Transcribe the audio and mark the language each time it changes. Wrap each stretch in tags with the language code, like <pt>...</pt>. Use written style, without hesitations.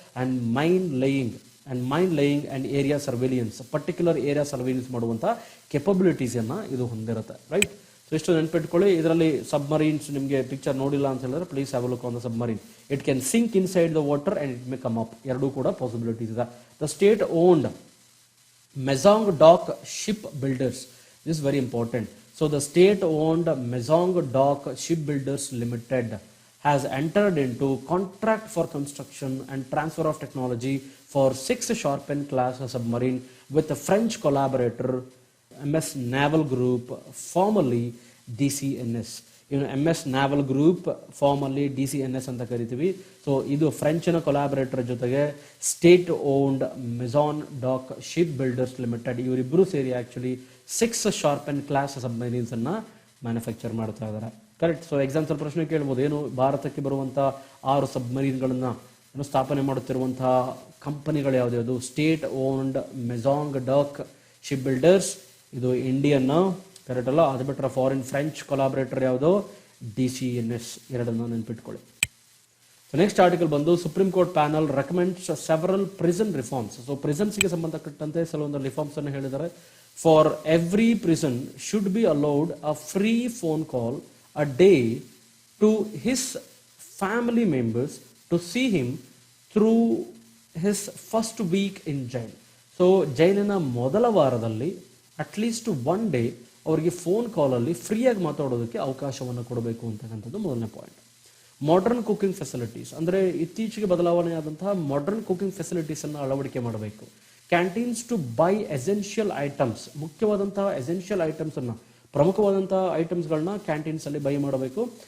<en>and mine laying and area surveillance,</en> <kn>particular area ಸರ್ವೇಲಿಯನ್ಸ್ ಮಾಡುವಂತ capabilities ಅನ್ನ ಇದು ಹೊಂದಿರುತ್ತೆ. ರೈಟ್, ಸೊ ಇಷ್ಟು ನೆನ್ಪಿಟ್ಕೊಳ್ಳಿ. ಇದರಲ್ಲಿ ಸಬ್ಮರೀನ್ಸ್ ನಿಮಗೆ ಪಿಕ್ಚರ್ ನೋಡಿಲ್ಲ ಅಂತ ಹೇಳಿದ್ರೆ</kn> <en>Please have a look on the submarine. It can sink inside the water and it may come up.</en> <kn>ಎರಡೂ ಕೂಡ ಪಾಸಿಬಿಲಿಟೀಸ್ ಇದೆ.</kn> <en>The state owned Mazagon dock ship builders, this is very important. So the state owned Mazagon dock ship builders limited has entered into contract for construction and transfer of technology for 6 Sharpen class submarine with a French collaborator MS Naval Group, formerly DCNS.</en> <kn>MS Naval Group, formerly DCNS ಅಂತ ಕರಿತೀವಿ. So ಇದು ಫ್ರೆಂಚಿನ ಕೊಲಾಬರೇಟರ್ ಜೊತೆಗೆ state owned ಮೆಜಾನ್ dock ship builders limited ಇವರಿಬ್ಬರು ಸೇರಿ actually 6 sharpen class submarines ಅನ್ನ manufacture ಮಾಡ್ತಾ ಇದ್ದಾರೆ. Correct. So example ಪ್ರಶ್ನೆ ಕೇಳ್ಬೋದು, ಏನು ಭಾರತಕ್ಕೆ ಬರುವಂತಹ 6 ಸಬ್ಮರೀನ್ಗಳನ್ನ ಸ್ಥಾಪನೆ ಮಾಡುತ್ತಿರುವಂತಹ ಕಂಪನಿಗಳು ಯಾವ್ದು? State owned ಮೆಜಾಂಗ್ dock ship builders, ಇದು ಇಂಡಿಯನ್, ಕರೆಕ್ಟ್ ಅಲ್ಲ? ಅದು ಬಿಟ್ಟರೆ ಫಾರಿನ್ ಫ್ರೆಂಚ್ ಕೊಲಾಬರೇಟರ್ ಯಾವುದು? DCNS. ಎರಡನ್ನ ನೆನ್ಪಿಟ್ಕೊಳ್ಳಿ.</kn> <en>So next article ಬಂದು supreme court panel recommends several prison reforms.</en> <kn>So ಪ್ರಿಸನ್ಸ್ಗೆ ಸಂಬಂಧಪಟ್ಟಂತೆ ಕೆಲವೊಂದು ರಿಫಾರ್ಮ್ಸ್ ಅನ್ನು ಹೇಳಿದ್ದಾರೆ.</kn> <en>For every prison should be allowed a free phone call a day to his family members to see him through his first week in jail.</en> <kn>So ಜೈಲಿನ ಮೊದಲ ವಾರದಲ್ಲಿ at least one day ಅವರಿಗೆ phone ಕಾಲಲ್ಲಿ ಫ್ರೀಯಾಗಿ ಮಾತಾಡೋದಕ್ಕೆ ಅವಕಾಶವನ್ನು ಕೊಡಬೇಕು ಅಂತಕ್ಕಂಥದ್ದು ಮೊದಲನೇ ಪಾಯಿಂಟ್. ಮಾಡರ್ನ್ ಕುಕಿಂಗ್ ಫೆಸಿಲಿಟೀಸ್ ಅಂದರೆ ಇತ್ತೀಚೆಗೆ ಬದಲಾವಣೆ ಆದಂತಹ ಮಾಡರ್ನ್ ಕುಕಿಂಗ್ ಫೆಸಿಲಿಟೀಸ್ ಅನ್ನು ಅಳವಡಿಕೆ ಮಾಡಬೇಕು.</kn> <en>canteens to buy essential items,</en> <kn>ಮುಖ್ಯವಾದಂತಹ ಎಸೆನ್ಷಿಯಲ್ ಐಟಮ್ಸ್ ಅನ್ನು, ಪ್ರಮುಖವಾದಂತಹ ಐಟಮ್ಸ್ಗಳನ್ನ ಕ್ಯಾಂಟೀನ್ಸ್ ಅಲ್ಲಿ ಬೈ ಮಾಡಬೇಕು.</kn>